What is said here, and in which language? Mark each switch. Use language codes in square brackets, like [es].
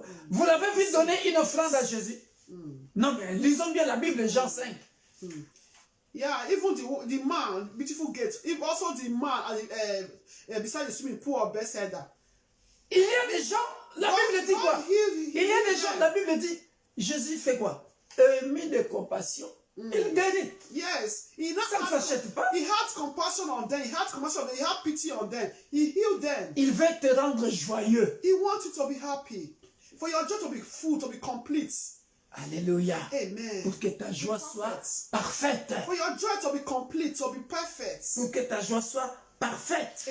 [fr] Vous l'avez vu donner une offrande à Jésus? Non, mais lisons bien la Bible, Jean 5. [en] Yeah, even the man, beautiful gate, if also the man beside the swimming pool of Bethesda. [fr] Il y a des gens, la Bible dit quoi? Il y a des gens, la Bible dit, Jésus fait quoi? Ému de compassion. Il guérit. [en] Yes, [fr] Ça ne s'achète pas. [en] He had compassion on them. He had compassion on them. He had pity on them. He healed them. [fr] Il veut te rendre joyeux. [en] He wants you to be happy, for your joy to be full, to be complete. Alléluia. Amen. [fr] Pour que ta joie soit parfaite. [en] For your joy to be complete, to be perfect. [fr] Pour que ta joie soit parfaite.